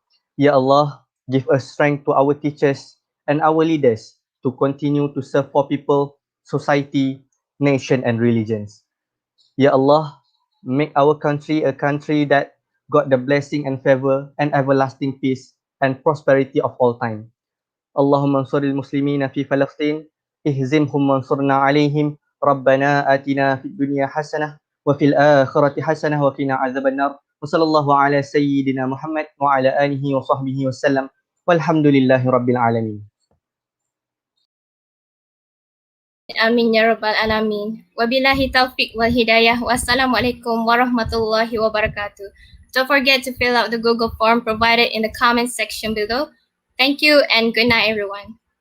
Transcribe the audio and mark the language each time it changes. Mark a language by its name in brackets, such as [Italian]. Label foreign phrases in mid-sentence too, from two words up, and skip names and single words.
[English] Ya Allah, give us strength to our teachers and our leaders to continue to serve for people, society, nation and religions. Ya Allah, make our country a country that got the blessing and favor and everlasting peace and prosperity of all time. [Arabic] اللهم انصر المسلمين في Palestine, اهزمهم منصورنا عليهم، ربنا آتنا في الدنيا حسنة وفي الآخرة حسنة وقنا عذاب النار. وصلى الله على سيدنا محمد وعلى آله وصحبه وسلم. والحمد لله رب العالمين. آمين يا رب العالمين. وبالله التوفيق والهداية. والسلام عليكم ورحمة الله وبركاته. [English] Don't forget to fill out the Google form provided in the comments section below. Thank you and good night everyone.